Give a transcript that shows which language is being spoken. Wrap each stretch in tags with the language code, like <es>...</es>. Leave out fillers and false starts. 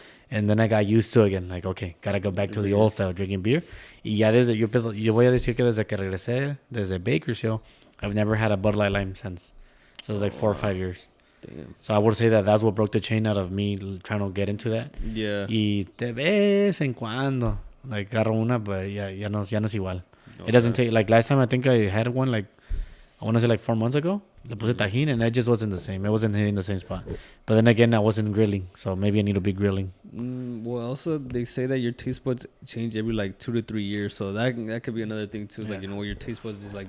<en>And then I got used to it again. Like, okay, gotta go back to the old style, drinking beer.</en> <es>Y ya yo voy a decir que desde que regresé, desde Bakersfield,</es> <en>I've never had a Bud Light Lime since. So it's like 4 or 5 years. Damn. So I would say that's what broke the chain out of me trying to get into that. Yeah.</en> <es>Y de vez en cuando, like, agarro una, but ya no es igual.</es> <en>Okay. It doesn't take, like, last time I think I had one, like, I want to say like 4 months ago.</en> <es>Le puse tajin</es> <en>and it just wasn't the same. It wasn't hitting the same spot.</en> <es>But then again, I wasn't grilling.</es> <en>So maybe I need to be grilling. Well, also, they say that your taste buds change every like 2 to 3 years. So that could be another thing too. Like, your taste buds is like,</en>